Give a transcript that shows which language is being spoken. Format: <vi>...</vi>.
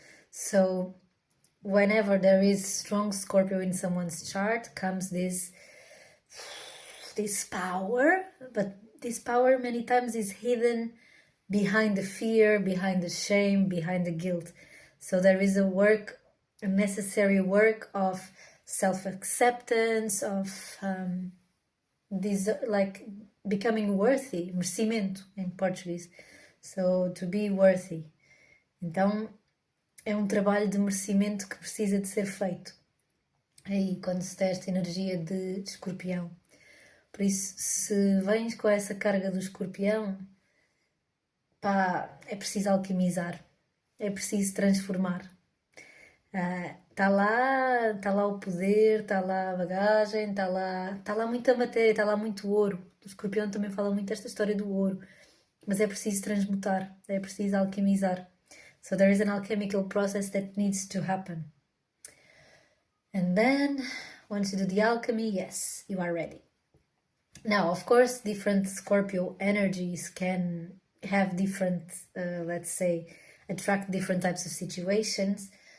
<en>So whenever there is strong Scorpio in someone's chart, comes this power, but this power many times is hidden behind the fear, behind the shame, behind the guilt. So there is a necessary work of self-acceptance, of this, like becoming worthy, merecimento in Portuguese. So to be worthy.</en> <pt>Então é um trabalho de merecimento que precisa de ser feito. Aí, quando se tem esta energia de escorpião. Por isso, se vens com essa carga do escorpião, pá, é preciso alquimizar. É preciso transformar. Está lá o poder, está lá a bagagem, está lá muita matéria, está lá muito ouro. O escorpião também fala muito desta história do ouro. Mas é preciso transmutar, é preciso alquimizar.</pt> <en>So there is an alchemical process that needs to happen. And then, once you do the alchemy, yes, you are ready. Now, of course, different Scorpio energies can have different, let's say, attract different types of situations.</en>